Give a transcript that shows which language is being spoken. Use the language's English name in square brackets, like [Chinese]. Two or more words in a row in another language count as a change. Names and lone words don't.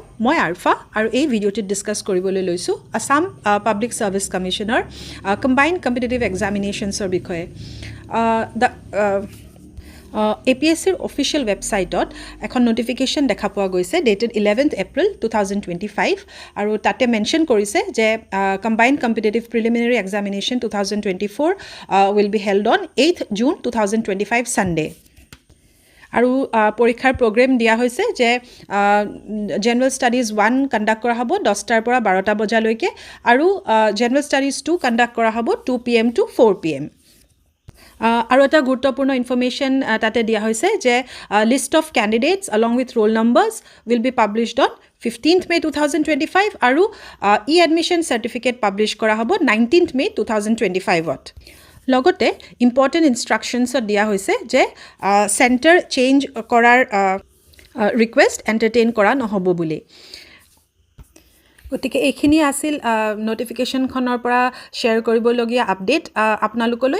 [Assamese] মই আৰফা আৰু এই ভিডিঅ'টিত ডিছকাছ কৰিবলৈ লৈছোঁ আছাম পাব্লিক ছাৰ্ভিচ কমিশ্যনৰ কম্বাইণ্ড কম্পিটিটিভ এক্সামিনেশ্যনছৰ বিষয়ে। APSCৰ [English] official website [Assamese] এখন নটিফিকেশ্যন দেখা পোৱা গৈছে [English] dated 11th April 2025 [Assamese] আৰু তাতে মেনশ্যন কৰিছে যে কম্বাইণ্ড কম্পিটিটিভ প্ৰিলিমিনাৰী এক্সামিনেশ্যন 2024 [English] will be held on 8th June 2025 Sunday। [Assamese] আৰু পৰীক্ষাৰ প্ৰগ্ৰেম দিয়া হৈছে যে জেনেৰেল ষ্টাডিজ 1 কণ্ডাক্ট কৰা হ'ব 10টাৰ পৰা 12টা বজালৈকে আৰু জেনেৰেল ষ্টাডিজ 2 কণ্ডাক্ট কৰা হ'ব [English] 2 PM to 4 PM। [Assamese] আৰু এটা গুৰুত্বপূৰ্ণ ইনফৰমেশ্যন তাতে দিয়া হৈছে যে [English] list of candidates along with roll numbers will be published on 15th May 2025 [Assamese] আৰু [English] admission certificate [Assamese] পাব্লিছ কৰা হ'ব 19th May 2025ত। লগতে [English] important instructions [Assamese] দিয়া হৈছে যে [English] centre change [Assamese] কৰাৰ [English] request entertain [Assamese] কৰা নহ'ব বুলি। গতিকে এইখিনি আছিল নটিফিকেশ্যনখনৰ পৰা শ্বেয়াৰ কৰিবলগীয়া আপডেট আপোনালোকলৈ।